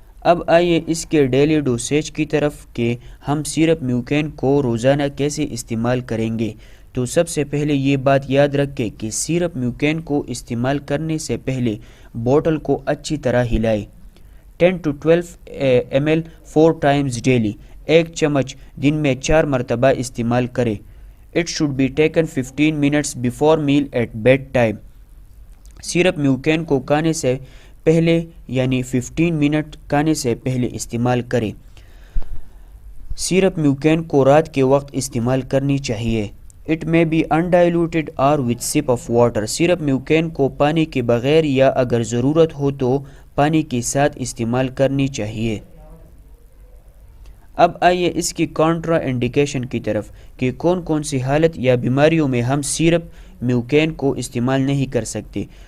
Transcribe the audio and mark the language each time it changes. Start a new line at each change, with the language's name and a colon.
Urdu: اب آئیے اس کے ڈیلی ڈوسیج کی طرف کہ ہم سیرپ میوکین کو روزانہ کیسے استعمال کریں گے. تو سب سے پہلے یہ بات یاد رکھیں کہ سیرپ میوکین کو استعمال کرنے سے پہلے بوٹل کو اچھی طرح ہلائے.
English: 10 to 12 ml 4 times daily،
Urdu: ایک چمچ دن میں 4 مرتبہ استعمال کرے.
English: It should be taken 15 minutes before meal at bed time.
Urdu: Syrup میوکین کو کھانے سے پہلے یعنی 15 منٹ کھانے سے پہلے استعمال کرے. سیرپ میوکین کو رات کے وقت استعمال کرنی چاہیے.
English: It may be undiluted or with sip of water.
Urdu: Syrup میوکین کو پانی کے بغیر یا اگر ضرورت ہو تو پانی کے ساتھ استعمال کرنی چاہیے. اب آئیے اس کی کانٹرا انڈیکیشن کی طرف کہ کون کون سی حالت یا بیماریوں میں ہم سیرپ میوکین کو استعمال نہیں کر سکتے.